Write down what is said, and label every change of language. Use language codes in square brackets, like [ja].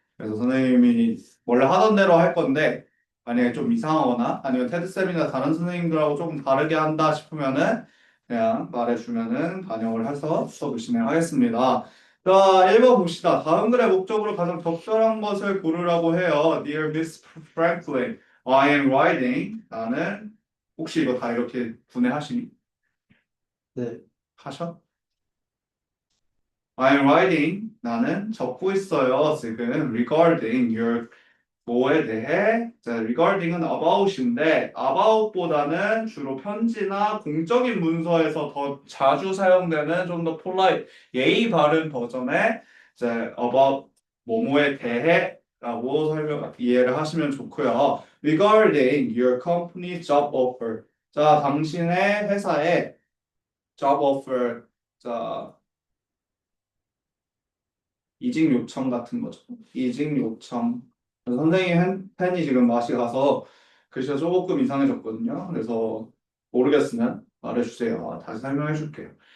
[ko] 그래서 선생님이 원래 하던 대로 할 건데, 만약에 좀 이상하거나, 아니면 테드쌤이나 다른 선생님들하고 조금 다르게 한다 싶으면은, 그냥 말해주면은 반영을 해서 수업을 진행하겠습니다. 자, 1번 봅시다. 다음 글의 목적으로 가장 적절한 것을 고르라고 해요. [en] Dear Miss Franklin, I am writing. [ko] 나는, 혹시 이거 다 이렇게 분해하시니? 네, 하셔? [en] I'm writing. [ko] 나는 적고 있어요. 지금 [en] regarding your [ko] 뭐에 대해. 자, regarding은 about인데 about보다는 주로 편지나 공적인 문서에서 더 자주 사용되는 좀 더 polite 예의 바른 버전의 이제 about 뭐뭐에 대해라고 이해를 하시면 좋고요. [en] regarding your company job offer. [ko] 자, 당신의 회사의 [en] job offer. [ko] 자, 이직 요청 같은 거죠. 이직 요청. 선생님 펜이 지금 맛이 가서 글씨가 조금 이상해졌거든요. 그래서 모르겠으면 말해주세요. 다시 설명해 줄게요.